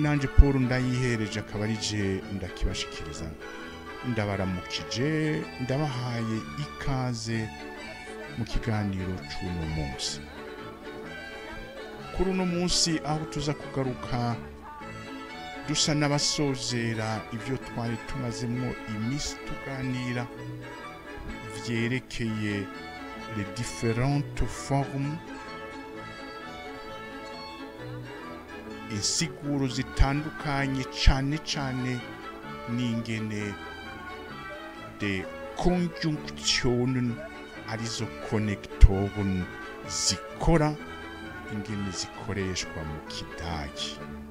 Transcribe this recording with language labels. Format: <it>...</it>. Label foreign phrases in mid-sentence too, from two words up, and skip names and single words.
<rn>nanje Paul ndayihereje akabarije ndakibashikiriza ndabaramukije ndabahaye ikaze mu kiganiro c'uno munsi kuri uno munsi aho tuza kugaruka dusa n'abasozera ivyo twari tumazemo imisi tuganira vyerekeye</rn> <fr>les différentes formes</fr> <rn>insiguro zitandukanye cane n'ingene de Konjunktionen arizo Konnektoren zikora ingene zikoreshwa mu Kidagi.</rn>